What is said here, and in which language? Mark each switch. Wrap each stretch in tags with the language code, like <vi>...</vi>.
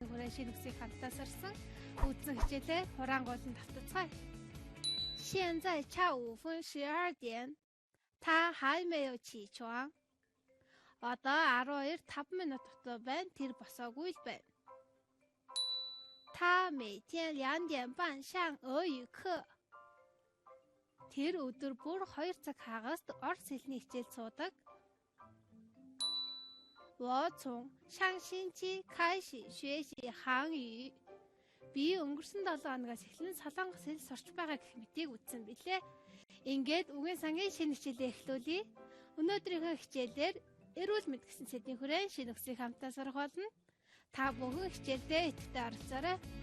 <mn>шинэ үгсийг хамтдаа сарсан үзэн хичээлээ хураангуйлан давтацгаая.</mn> <zh>现在下午分12点，他还没有起床。</zh> <mn>Одоо 12:05 минут дотор байна. Тэр босоогүй л байна.</mn> <zh>他每天2点半上俄语课.</zh> <mn>Тэр өдөр бүр 2 цаг хагас орос хэлний хичээл суудаг.</mn> <zh>我从上星期开始学习韩语.</zh> <mn>Би өнгөрсөн 7 хоногоос эхлэн солонгос хэл сурч байгаа гэх мэтийг үзсэн билээ. Ингээд үгийн сангийн шинэ хичээлээ эхлүүлье. Өнөөдрийнхөө хичээлээр эрүүл мэнд гэсэн сэдвийн хүрээнд шинэ үгсийг хамтдаа сурах болно. Та бүхэн хичээлдээ идэвхтэй оролцоорой.</mn>